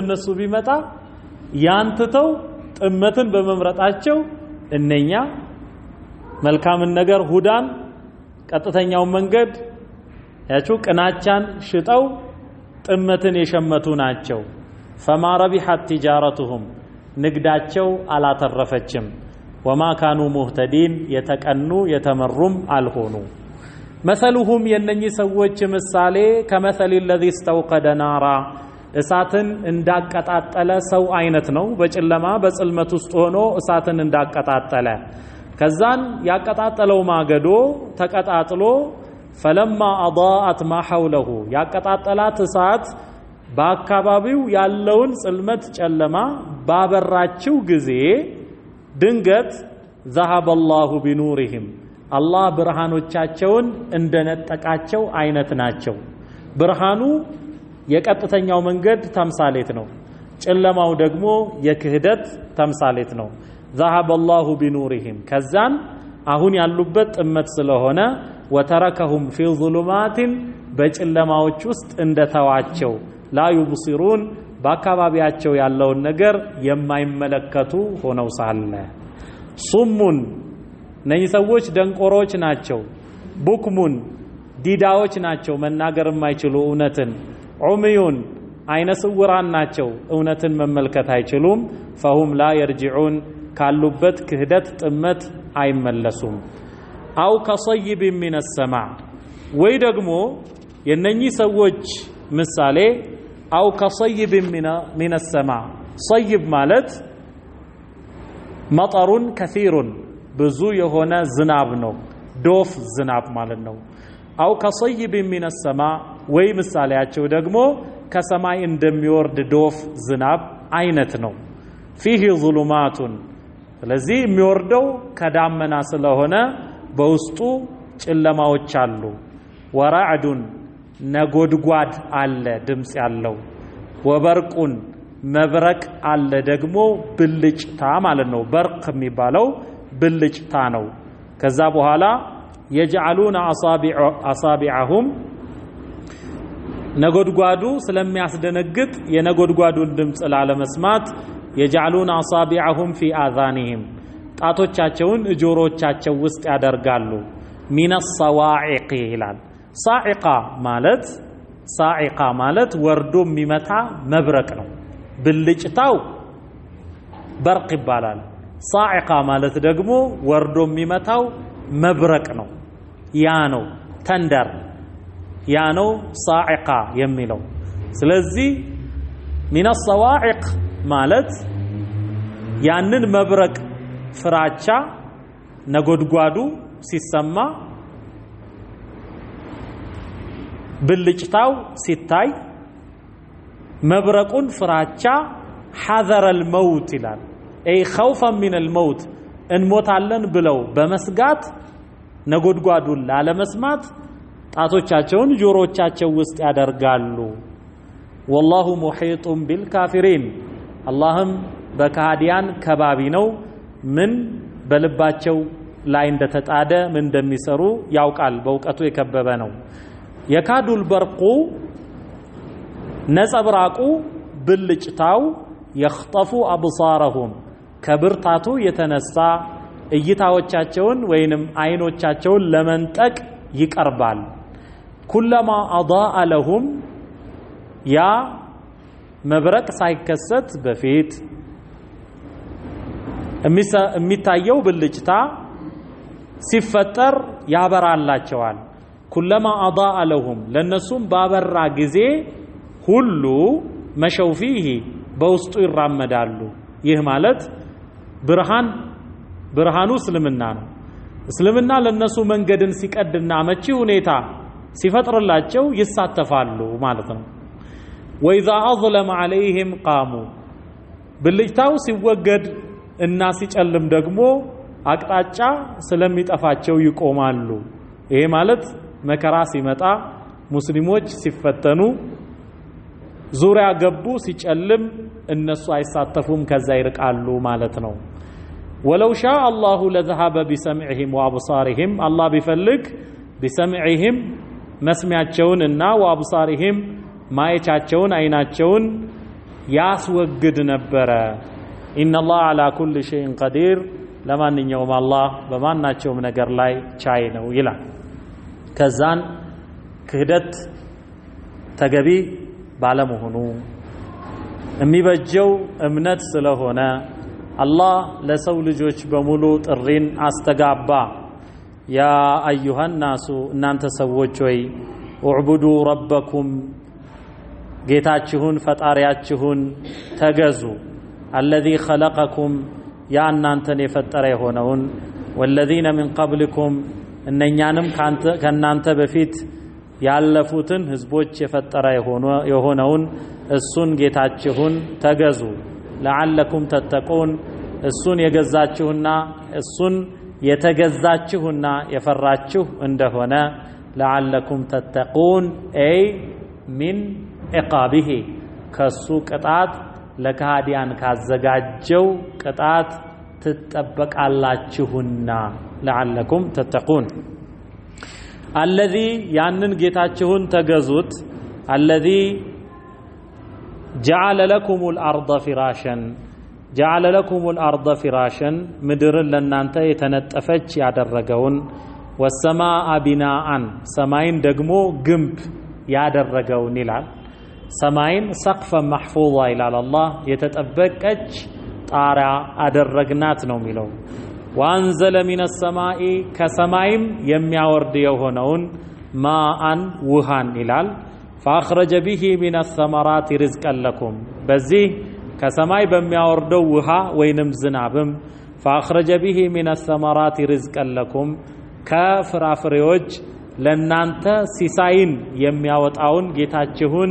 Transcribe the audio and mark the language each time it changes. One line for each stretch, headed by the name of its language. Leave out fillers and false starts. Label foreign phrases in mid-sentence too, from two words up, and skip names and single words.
Amharic: እነሱ ቢመጣ ያንተው ጥመትን በመምረጣቸው እነኛ መልካምን ነገር ሁዳን ቀጥተኛውን መንገድ ያቹ ቅናቻን ሽጠው ጥመትን የሸመቱ ናቸው።
Arabic: فما ربحت تجارتهم
Amharic: ንግዳቸው አላተረፈችም።
Arabic: وما كانوا مهتدين
Amharic: የተቀኑ የተመሩም አልሆኑ። መሰሉሁም የነኚህ ሰዎች ምሳሌ
Arabic: كمثل الذي استوقد نارا
Amharic: እሳትን እንዳቀጣጠለ ሰው አይነት ነው። በጨለማ በጽልመት ውስጥ ሆኖ እሳትን እንዳቀጣጠለ ከዛን ያቀጣጠለው ማገዶ ተቀጣጥሎ
Arabic: فلما أضاءت ما حوله
Amharic: ያቀጣጠላት እሳት በአካባቢው ያለውን ጽልመት ጨለማ ባበራችው ጊዜ ድንገት
Arabic: ذهب الله
Amharic: بنورهم አላህ ብርሃኖቻቸውን እንደነጠቃቸው አይነት ናቸው። ብርሃኑ የቀጥተኛው መንገድ ተምሳሌት ነው። ጨለማው ደግሞ የክህደት ተምሳሌት ነው።
Arabic: ذهب الله بنورهم
Amharic: ከዛን አሁን ያሉበት ጥመት ስለሆነ
Arabic: وتركهم في ظلمات
Amharic: በጨለማዎች ውስጥ እንደተዋቸው
Arabic: لا يبصرون
Amharic: በአካባቢያቸው ያለውን ነገር የማይመለከቱ ሆነው ሳለ ሱሙን እነዚህ ሰዎች ደንቆሮች ናቸው። ቡክሙን ዲዳዎች ናቸው፣ መናገር የማይችሉ እውነትን ዑምዩን አይነ ስውራን ናቸው እውነትን መመልከት አይችሉም
Arabic: فهم لا يرجعون
Amharic: ካሉበት ክህደት ጥመት አይመለሱም
Arabic: أو كصيب من السماء
Amharic: ወይ ደግሞ የነኚህ ሰዎች ምሳሌ
Arabic: أو كصيب من السماء صيب
Amharic: ማለት
Arabic: مطر كثير
Amharic: ብዙ የሆነ ዝናብ ነው ዶፍ ዝናብ ማለት ነው
Arabic: أو كصيب من
Amharic: السماء ወይ ምሳሌያቸው ደግሞ ከሰማይ እንደሚወርድ ዶፍ ዝናብ አይነት ነው
Arabic: فيه ظلمات
Amharic: ስለዚህ የሚወርደው ከዳመና ስለሆነ በውስጡ ጨለማዎች አሉ ወራዕዱን ነጎድጓድ አለ ድምጽ ያለው ወበርቁን መብረቅ አለ ደግሞ ብልጭታ ማለት ነው በርቅ የሚባለው ብልጭታ ነው ከዛ በኋላ
Arabic: يجعلون اصابعهم
Amharic: ነጎድጓዱ ስለሚያስደነግጥ የነጎድጓዱን ድምጽ ላለመስማት
Arabic: يجعلون اصابعهم في اذانهم
Amharic: ጣቶቻቸውን ጆሮቻቸው ውስጥ ያደርጋሉ
Arabic: من الصواعق
Amharic: ይላል صاعقه ማለት ወርዶ የሚመታ መብረቅ ነው ብልጭታው በርቅ ይባላል صاعقه ማለት ደግሞ ወርዶ የሚመታው መብረቅ ነው ያ ነው ተንደር ያ ነው صاعقه የሚለው ስለዚህ
Arabic: من الصواعق
Amharic: ማለት ያንን መብረቅ ፍራቻ ነጎድጓዱ ሲሰማ ብልጭታው ሲታይ መብረቁን ፍራቻ
Arabic: حذر الموت
Amharic: ይላል
Arabic: اي خوفا من الموت
Amharic: እንሞታለን ብለው በመስጋት ነጎድጓዱን ላለመስማት ጣቶቻቸውን ጆሮቻቸው ውስጥ ያደርጋሉ
Arabic: والله محيط بالكافرين اللهم
Amharic: በካዲያን ከባቢ ነው ምን በልባቸው ላይ እንደተጣደ ምን እንደሚሰሩ ያውቃል በእውቀቱ የከበበ ነው የካዱል በርቁ ነጸብራቁ ብልጭታው
Arabic: يخطف ابصارهم
Amharic: ከብርታቱ የተነሳ እይታዎቻቸውን ወይንም አይኖቻቸውን ለመንጠቅ ይቀርባል
Arabic: كلما أضاء لهم
Amharic: ያ መብረቅ ሳይከሰት በፊት የሚታየው ብልጭታ ሲፈጠር ያበራላቸዋል
Arabic: كلما أضاء لهم
Amharic: ለነሱም ባበራ ጊዜ ሁሉ
Arabic: مشوا فيه
Amharic: በውስጡ ይራመዳሉ ይህ ማለት ብርሃኑ እስልምና ነው እስልምና ለነሱ መንገድን ሲቀድና መቺ ሁኔታ ሲፈጥርላቸው ይሳተፋሉ ማለት ነው
Arabic: وإذا أظلم عليهم قاموا
Amharic: ብልጭታው ሲወገድ እና ሲጨልም ደግሞ አቅጣጫ ስለሚጠፋቸው ይቆማሉ ይሄ ማለት መከራ ሲመጣ ሙስሊሞች ሲፈተኑ ዙሪያ ገቡ ሲጨልም እነሱ አይሳተፉም ከዛ ይርቃሉ ማለት ነው
Arabic: ولو شاء الله لذهب بسمعهم وابصارهم الله بفلك بسمعهم
Amharic: መስሚያቸውን እና وابصارهم ማየቻቸውን አይናቸውን ያስወግድ ነበር
Arabic: ان الله على كل شيء قدير
Amharic: ለማንኛውም አላህ በማናቸውም ነገር ላይ ቻይ ነው ይላል ከዛን ክህደት ተገቢ ባለመሆኑ የሚበጀው እምነት ስለሆነ አላህ ለሰው ልጆች በሙሉ ጥሪን አስተጋባ
Arabic: يا أيها الناس
Amharic: እናንተ ሰዎች ሆይ
Arabic: اعبدوا ربكم
Amharic: ጌታችሁን ፈጣሪያችሁን ተገዙ
Arabic: الذي خلقكم
Amharic: ያ እናንተን የፈጠረ የሆነውን والذين
Arabic: من قبلكم
Amharic: እነኛንም ከናንተ በፊት ያለፉትን ህዝቦች የፈጠረ የሆነውን እሱን ጌታችሁን ተገዙ
Arabic: لعلكم تتقون
Amharic: እሱን የገዛችሁና እሱን የተገዛችሁና የፈራችሁ እንደሆነ
Arabic: لعلكم تتقون اي من عقابه
Amharic: ከሱ ቅጣት ለካዲያን ካዘጋጀው ቅጣት ትጠበቃላችሁና
Arabic: لعلكم تتقون
Amharic: الذي ያንን ጌታችሁን ተገዙት
Arabic: الذي جعل لكم الارض فراشا جعل لكم الارض فراشا
Amharic: ምድርን ለናንተ የተነጠፈች ያደረገውን
Arabic: والسماء بناء
Amharic: ሰማይን ደግሞ ግንብ ያደረገውን ይላል ሰማይን
Arabic: سقفا محفوظا
Amharic: ይላል አላህ የተጠበቀች ጣሪያ አደረግናት ነው የሚለው።
Arabic: وأنزل من السماء
Amharic: ከሰማይም የሚያወርድ የሆነውን ማአን ውሃን ይላል።
Arabic: فأخرج به من الثمرات رزقا لكم
Amharic: በዚህ ከሰማይ በሚያወርደው ውሃ ወይንም ዝናብም
Arabic: فأخرج به من الثمرات رزقا لكم
Amharic: ከፍራፍሬዎች ለናንተ ሲሳይን የሚያወጣውን ጌታችሁን